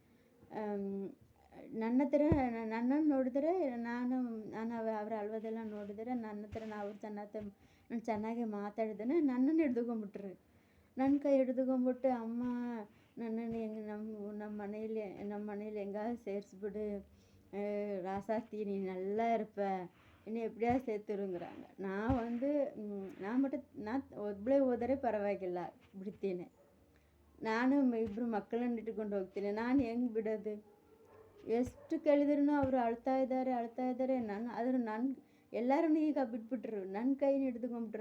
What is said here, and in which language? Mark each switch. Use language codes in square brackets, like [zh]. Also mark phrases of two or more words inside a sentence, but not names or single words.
[kn] ನನ್ನನ್ನು ನೋಡಿದರೆ ನಾನು ಅವರ ಅಳ್ವದೆಲ್ಲ ನೋಡಿದರೆ ನನ್ನ ಹತ್ರ ನಾನು ಚೆನ್ನಾಗಿ ಮಾತಾಡಿದ್ದೇನೆ. ನನ್ನನ್ನು ಹಿಡ್ದುಕೊಂಡ್ಬಿಟ್ರು. ನನ್ನ ಕೈ ಹಿಡ್ದುಕೊಂಡ್ಬಿಟ್ಟು, ಅಮ್ಮ ನನ್ನನ್ನು ಹೆಂಗೆ ನಮ್ಮ ಮನೇಲಿ ಹೆಂಗಾದ್ರು ಸೇರಿಸ್ಬಿಡು, [ta] ராசாத்தி நீ நல்லா இருப்ப, என்னை எப்படியாவது சேர்த்துருங்கிறாங்க. [kn] ನಾನು ಒಬ್ಬಳೇ ಹೋದರೆ ಪರವಾಗಿಲ್ಲ, ಬಿಡ್ತೀನಿ. ನಾನು ಇಬ್ಬರು ಮಕ್ಕಳನ್ನು ಇಟ್ಕೊಂಡು ಹೋಗ್ತೀನಿ. ನಾನು ಹೆಂಗೆ ಬಿಡೋದು? ಎಷ್ಟು ಕೇಳಿದ್ರೂ ಅವರು ಅಳ್ತಾ ಇದ್ದಾರೆ. ಎಲ್ಲರನ್ನೂ ಈಗ ಬಿಟ್ಬಿಟ್ರು. ನನ್ನ ಕೈನ ಹಿಡ್ದುಕೊಂಡ್ಬಿಟ್ರು.